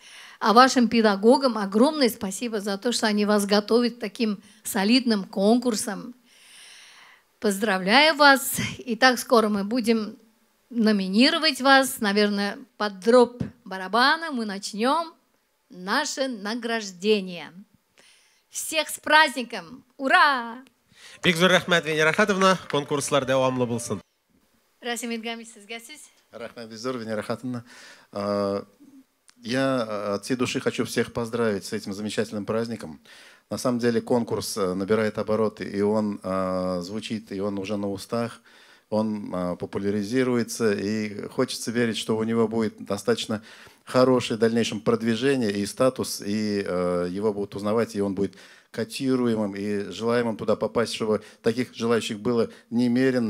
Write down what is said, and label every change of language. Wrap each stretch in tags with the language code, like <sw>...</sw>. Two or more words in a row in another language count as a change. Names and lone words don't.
<ru>А вашим педагогам огромное спасибо за то, что они вас готовят к таким солидным конкурсам. Поздравляю вас. И так скоро мы будем номинировать вас. Наверное, под дробь барабана мы начнем наше награждение. Всех с праздником! Ура!</ru> <tt>Бик зур рәхмәт, Венера Ахатовна. Конкурслар дәвамлы булсын. Расим Идгамович, сезгә сүз. Рахмет Визор, Венера Ахатовна.</tt> <ru>Я от всей души хочу всех поздравить с этим замечательным праздником. На самом деле конкурс набирает обороты, и он звучит, и он уже на устах, он популяризируется, и хочется верить, что у него будет достаточно хорошее в дальнейшем продвижение и статус, и его будут узнавать, и он будет котируемым и желаемым туда попасть, чтобы таких желающих было немерено.</ru>